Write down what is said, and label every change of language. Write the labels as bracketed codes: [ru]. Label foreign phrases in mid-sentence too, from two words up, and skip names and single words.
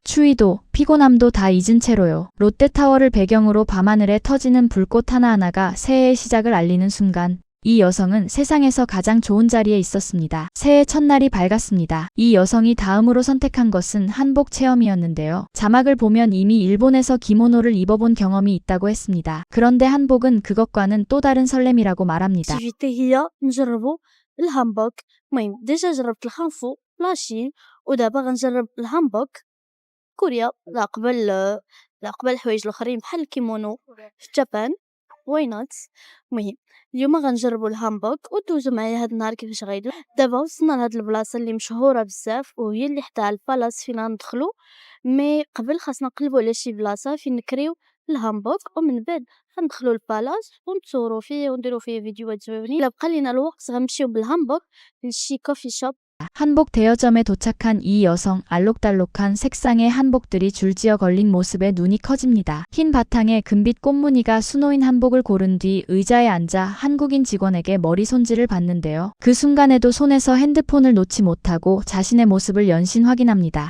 [ko] 추위도 피곤함도 다 잊은 채로요. 롯데타워를 배경으로 밤하늘에 터지는 불꽃 하나하나가 새해의 시작을 알리는 순간 이 여성은 세상에서 가장 좋은 자리에 있었습니다. 새해 첫날이 밝았습니다. 이 여성이 다음으로 선택한 것은 한복 체험이었는데요. 자막을 보면 이미 일본에서 기모노를 입어본 경험이 있다고 했습니다. 그런데 한복은 그것과는 또 다른 설렘이라고 말합니다. [ar] المهم ديجا جربت الخنفو لاشين ودابا غنجرب الهامبوك كوريا. لا قبل الحوايج الاخرين بحال الكيمونو في جابان واينات. المهم اليوم غنجربوا الهامبوك ودوزو معايا هاد النهار كيفاش غيدوز. دابا وصلنا لهاد البلاصه اللي مشهوره بزاف وهي اللي حداها البالاس فين غندخلو، مي قبل خاصنا نقلبوا على شي بلاصه فين نكريو الهامبوك ومن بعد غندخلو البالاس ونتصوروا فيه ونديروا فيه فيديوهات زوينين. الا بقى لينا الوقت غنمشيو بالهامبوك لشي [en] coffee shop. [ko] 한복 대여점에 도착한 이 여성, 알록달록한 색상의 한복들이 줄지어 걸린 모습에 눈이 커집니다. 흰 바탕에 금빛 꽃무늬가 수놓인 한복을 고른 뒤 의자에 앉아 한국인 직원에게 머리 손질을 받는데요. 그 순간에도 손에서 핸드폰을 놓지 못하고 자신의 모습을 연신 확인합니다.